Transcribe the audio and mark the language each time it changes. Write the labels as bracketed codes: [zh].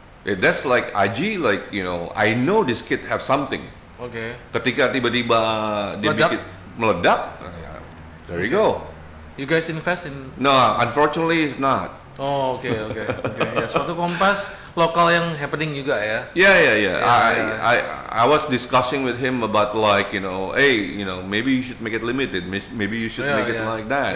[en] That's like Aji, I know this kid have something. [id] Ketika tiba-tiba dia meledak, [en] there you go. You guys invest in? No, unfortunately it's not. [id] Oh, oke. Ya, suatu kompas lokal yang happening juga ya. [en] Yeah. I was discussing with him about like, hey, maybe you should make it limited. Maybe you should make it like that.